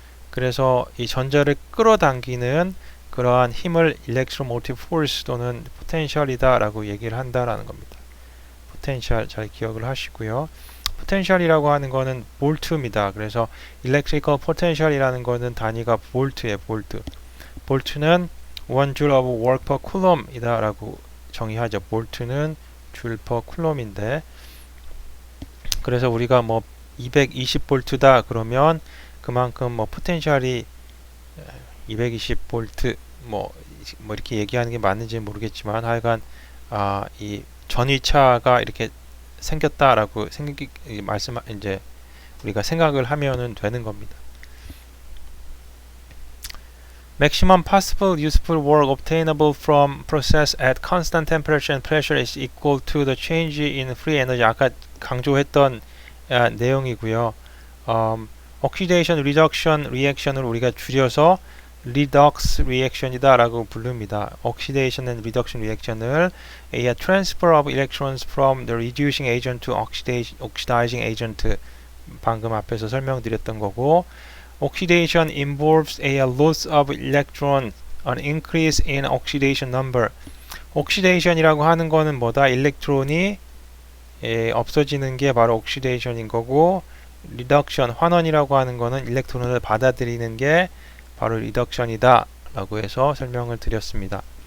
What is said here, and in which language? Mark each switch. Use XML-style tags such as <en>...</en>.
<ko>그래서 이 전자를 끌어당기는 그러한 힘을 electromotive force 또는 potential이다 라고 얘기를 한다라는 겁니다. potential 잘 기억을 하시고요. potential이라고 하는 거는 볼트입니다. 그래서 electrical potential이라는 거는 단위가 볼트예요. 볼트는</ko> <en>1 joule of work per coulomb</en> <ko>이다 라고 정의하죠. 볼트는 줄 per coulomb인데, 그래서 우리가 뭐 220볼트다 그러면 그만큼 뭐 포텐셜이 220볼트 뭐 이렇게 얘기하는 게 맞는지 모르겠지만, 하여간 이 전위차가 이렇게 생겼다라고 이제 우리가 생각을 하면은 되는 겁니다.</ko> <en>Maximum possible useful work obtainable from process at constant temperature and pressure is equal to the change in free energy.</en> <ko>아까 강조했던 내용이고요. oxidation reduction reaction을 우리가 줄여서 redox reaction이다 라고 부릅니다.</ko> <en>oxidation and reduction reaction을 a transfer of electrons from the reducing agent to oxidizing agent</en> <ko>방금 앞에서 설명드렸던 거고,</ko> <en>oxidation involves a loss of electron, an increase in oxidation number.</en> <ko>oxidation이라고 하는 거는 뭐다? 일렉트론이 없어지는 게 바로 oxidation인 거고, reduction, 환원이라고 하는 거는 일렉트론을 받아들이는 게 바로 reduction이다 라고 해서 설명을 드렸습니다.</ko>